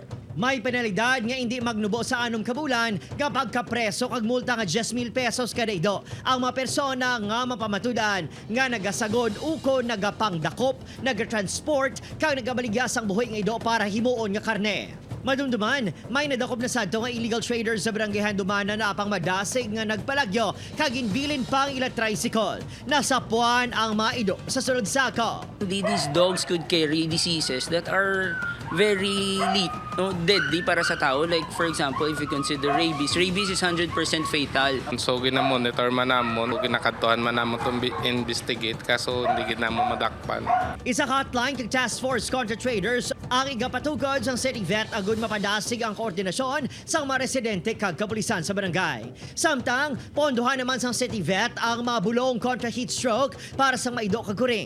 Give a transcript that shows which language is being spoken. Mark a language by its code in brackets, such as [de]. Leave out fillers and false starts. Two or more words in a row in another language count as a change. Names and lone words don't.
[hil] May penalidad nga hindi magnubo sa 6 kabulan kapag kapreso kag multa nga 10,000 pesos kada ido ang mga persona nga mapamatudan nga nagasagod uko nagapangdakop, nagatransport kag nagabaligyas ang buhi nga ido para himuon nga karne. Madumduman, may nadakop na sadto nga illegal traders sa barangay Handumanan na apang madasig nga nagpalagyo kag inbilin pang ila tricycle. Nasapuan ang mga ido sa sulod sako. [en] These dogs could carry diseases that are very deadly [hil] para sa tao. [en] Like for example, if you consider rabies, rabies is 100% fatal. [hil] So ginamonitor man namon, ginakadtuhan man namon [en] to investigate [hil] kaso hindi gid namo madakpan. Isa ka hotline kag task force contra traders ang igapatukod sang city vet agud mapadasig ang koordinasyon sang mga residente kag kapulisan sa barangay. Samtang pondohan naman sang city vet ang mga bulong kontra heat stroke para sa maido kag kuring.